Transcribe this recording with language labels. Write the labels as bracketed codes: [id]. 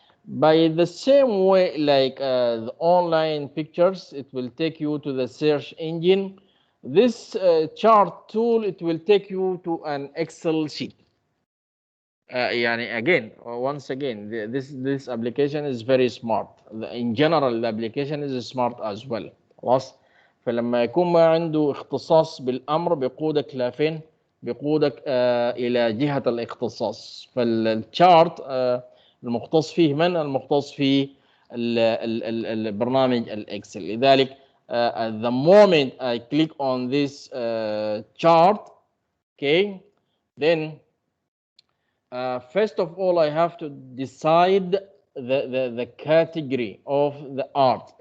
[en] By the same way like the online pictures, it will take you to the search engine. This chart tool, it will take you to an Excel sheet. Again, once again, this application is very smart. In general, the application is smart as well. [ar] خلاص. فلما يكون ما عنده اختصاص بالأمر بيقودك لفين؟ بيقودك إلى جهة الاختصاص. فالشارت المختص فيه من؟ المختص فيه البرنامج الإكسل. [en] لذلك the moment I click on this chart, okay, then first of all I have to decide the category of the art.